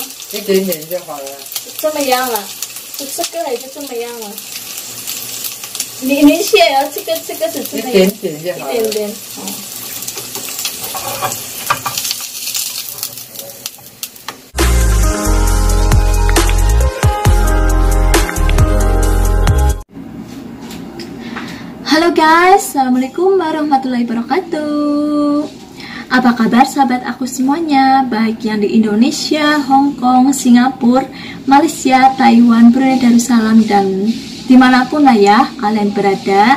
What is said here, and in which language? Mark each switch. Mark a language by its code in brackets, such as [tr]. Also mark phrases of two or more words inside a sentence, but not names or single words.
[zh] 一点点就好了。这么样了？就这个还是这么样了？你写啊，这个是这么样，一点点就好了。一点点。 [id] 哦。Halo guys, [ar] السلام عليكم ورحمة الله وبركاته. [id] Apa kabar sahabat aku semuanya, baik yang di Indonesia, Hong Kong, Singapura, Malaysia, Taiwan, Brunei Darussalam, dan dimanapun lah ya kalian berada.